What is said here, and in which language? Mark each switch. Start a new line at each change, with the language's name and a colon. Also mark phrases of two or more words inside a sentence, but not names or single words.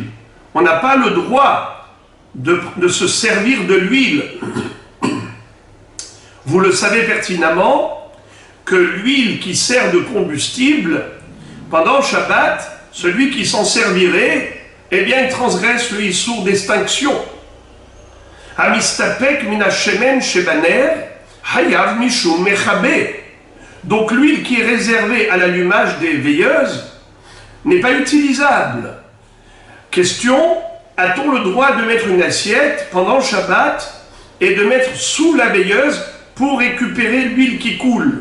French: On n'a pas le droit de se servir de l'huile. Vous le savez pertinemment que l'huile qui sert de combustible, pendant Shabbat, celui qui s'en servirait, eh bien, il transgresse le issour d'extinction.
Hebrew: המסתפק מן השמן שבנר, חייב משום מכבה.
French: Donc l'huile qui est réservée à l'allumage des veilleuses n'est pas utilisable. Question, a-t-on le droit de mettre une assiette pendant Shabbat et de mettre sous la veilleuse pour récupérer l'huile qui coule?